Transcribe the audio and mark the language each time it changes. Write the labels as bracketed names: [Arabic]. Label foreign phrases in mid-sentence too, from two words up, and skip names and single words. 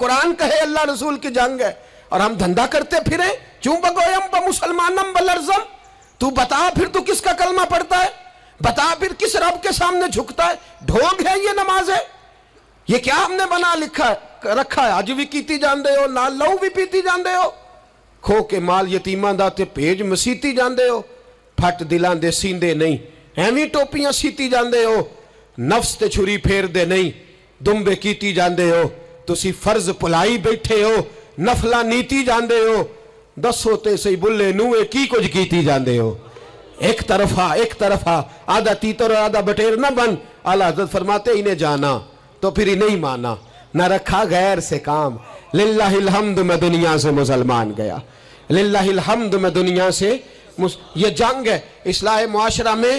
[Urdu] قرآن کہے اللہ رسول کی جنگ ہے، اور ہم دھندا کرتے پھریں. [Persian] چوں بگویم بمسلمانم بلرزم. [Urdu] تو بتا پھر تو کس کا کلمہ پڑھتا ہے؟ بتا پھر کس رب کے سامنے جھکتا ہے؟ ڈھونگ ہے یہ نماز ہے؟ یہ کیا ہم نے بنا رکھا ہے؟ [Punjabi] اج بھی کیتی جاندے ہو، نال لہو بھی پیتی جاندے ہو، کھو کے مال یتیماں دا تے پیج مسیتی جاندے ہو، پھٹ دلاں دے سیندے نہیں، ایویں ٹوپیاں سیتی جاندے ہو، نفس تے چھری پھیر دے نہیں، دمبے کیتی جاندے ہو. تسی فرض پلائی بیٹھے ہو، نفلاں نیتی جاندے ہو. دسو تے سی بلے نوے کی کچھ کیتی جاندے ہو. [Urdu] ایک طرفہ آدھا تیتر اور آدھا بٹیر نہ بن. اعلیٰ حضرت فرماتے انہیں جانا تو پھر انہیں ہی مانا، نہ رکھا غیر سے کام. [Arabic] للہ الحمد [Urdu] میں دنیا سے مسلمان گیا، [Arabic] للہ الحمد [Urdu] میں دنیا سے یہ جنگ ہے اصلاح معاشرہ میں.